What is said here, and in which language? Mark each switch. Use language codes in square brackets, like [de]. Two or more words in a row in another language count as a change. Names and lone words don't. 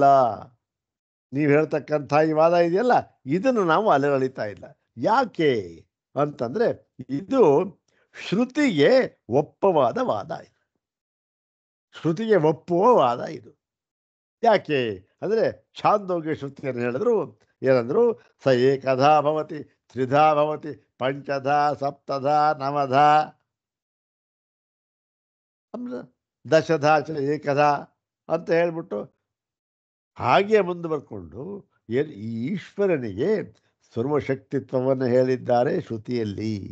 [kn] ನೀವು ಹೇಳ್ತಕ್ಕಂಥ ಈ ವಾದ ಇದೆಯಲ್ಲ, ಇದನ್ನು ನಾವು ಅಲ್ಲಗಳಿತಾ ಇಲ್ಲ. ಯಾಕೆ ಅಂತಂದ್ರೆ ಇದು ಶ್ರುತಿಗೆ ಒಪ್ಪವಾದ ವಾದ ಇದು. ಶ್ರುತಿಗೆ ಒಪ್ಪುವ ವಾದ ಇದು. ಯಾಕೆ ಅಂದರೆ ಛಾಂದೋಗ್ಯ ಶ್ರುತಿಯನ್ನು ಹೇಳಿದ್ರು, ಏನಂದ್ರು, [sa] ಸ ಏಕಧಾ ಭವತಿ, ತ್ರಿಧಾ ಭವತಿ, ಪಂಚಧಾ, ಸಪ್ತಧಾ, ನವಧಾ, ದಶಧಾ ಚ ಏಕಧಾ [kn] ಅಂತ ಹೇಳ್ಬಿಟ್ಟು ಹಾಗೆ ಮುಂದುವರ್ಕೊಂಡು ಏನು ಈ ಈಶ್ವರನಿಗೆ ಸರ್ವಶಕ್ತಿತ್ವವನ್ನು ಹೇಳಿದ್ದಾರೆ ಶ್ರುತಿಯಲ್ಲಿ.